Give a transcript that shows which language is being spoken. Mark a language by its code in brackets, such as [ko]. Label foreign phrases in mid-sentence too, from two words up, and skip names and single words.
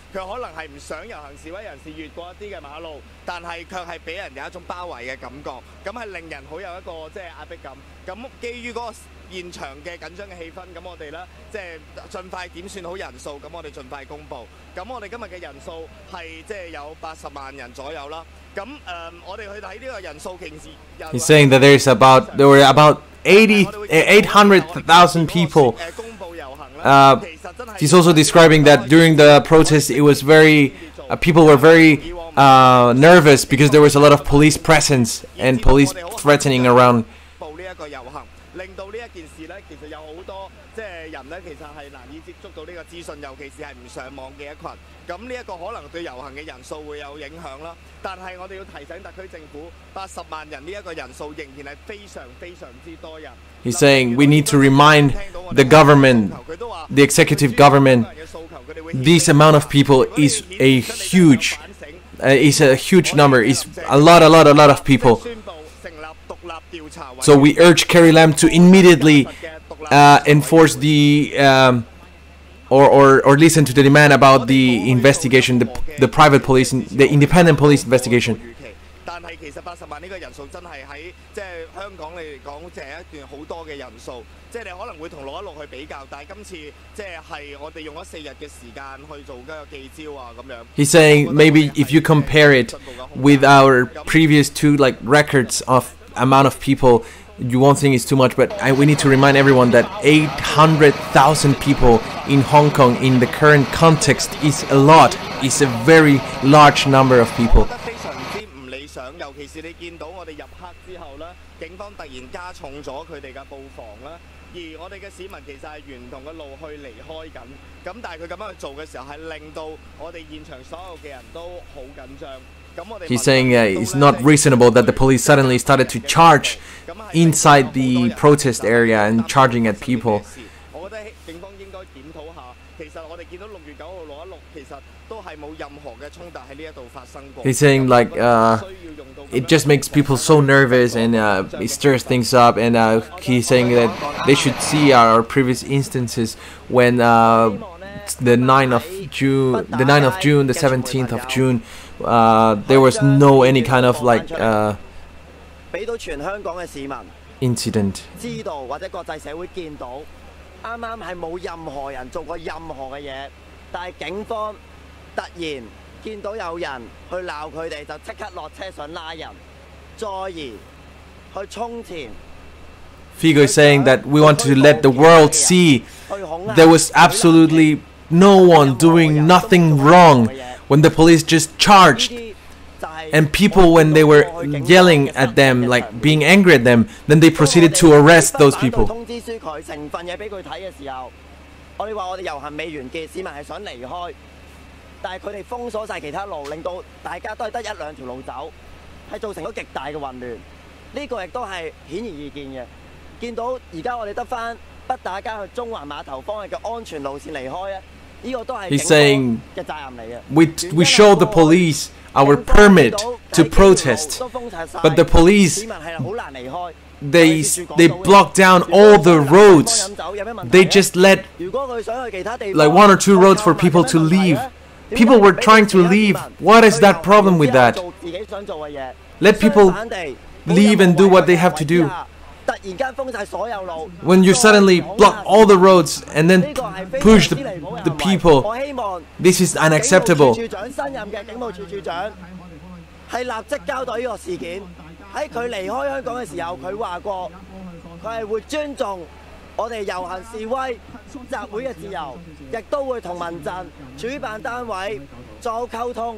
[yue] 佢可能係唔想遊行示威人士越過一啲嘅馬路，但係卻係俾人有一種包圍嘅感覺，咁係令人好有一個即係壓迫感。咁基於嗰個現場嘅緊張嘅氣氛，咁我哋咧即係盡快點算好人數，咁我哋盡快公佈。咁我哋今日嘅人數係即係有80萬人左右啦。咁我哋去睇呢個人數，其實 [en] He's saying that there were about 800,000 people. He's also describing that during the protest, it was very people were very nervous because there was a lot of police presence and police threatening around. [yue] 令到呢一件事咧，其實有好多即係人咧，其實係難以接觸到呢個資訊，尤其是係唔上網嘅一群。咁呢一個可能對遊行嘅人數會有影響啦。但係我哋要提醒特區政府，80萬人呢一個人數仍然係非常非常之多人。 [en] He's saying we need to remind the government, the executive government, this amount of people is a huge number. Is a lot of people. So we urge Carrie Lam to immediately enforce the or listen to the demand about the investigation, the private police, the independent police investigation. [yue] 但係其實80萬呢個人數真係喺即係香港嚟講，即係一段好多嘅人數。即係你可能會同616去比較，但係今次即係我哋用咗4日嘅時間去做嗰個記招啊咁樣。 [en] He's saying maybe if you compare it with our previous two records of amount of people, you won't think it's too much, but we need to remind everyone that 800,000 people in Hong Kong in the current context is a lot. It's a very large number of people. [yue] 尤其是你見到我哋入黑之後咧，警方突然加重咗佢哋嘅布防啦，而我哋嘅市民其實係沿同嘅路去離開緊，咁但係佢咁樣去做嘅時候，係令到我哋現場所有嘅人都好緊張。 [en] He's saying it's not reasonable that the police suddenly started to charge inside the protest area and charging at people. He's saying like it just makes people so nervous and it stirs things up, and he's saying that they should see our previous instances when the 9th of June, the 17th of June, there was no any kind of like incident. [yue] 知道或者國際社會見到，啱啱係冇任何人做過任何嘅嘢，但係警方突然見到有人去鬧佢哋，就即刻落車想拉人，再而去衝前。 [en] Figo is saying that we want to let the world see there was absolutely no one doing nothing wrong when the police just charged. And people, when they were yelling at them, like being angry at them, then they proceeded to arrest those people. [yue] 通知書佢成份嘢俾佢睇嘅時候，我哋話我哋遊行未完結，市民係想離開，但係佢哋封鎖晒其他路，令到大家都係得1、2條路走，係造成咗極大嘅混亂。呢個亦都係顯而易見嘅。見到而家我哋得翻北打街去中環碼頭方向嘅安全路線離開咧，呢個都係警方嘅責任嚟嘅。 [en] We show the police our permit to protest, but the police they block down all the roads. They just let like 1 or 2 roads for people to leave. People were trying to leave. What is that problem with that? Let people leave and do what they have to do. When you suddenly block all the roads and then push the people, this is unacceptable. [yue] 係立即交代呢個事件。喺佢離開香港嘅時候，佢話過佢係會尊重我哋遊行示威集會嘅自由，亦都會同民陣主辦單位做好溝通。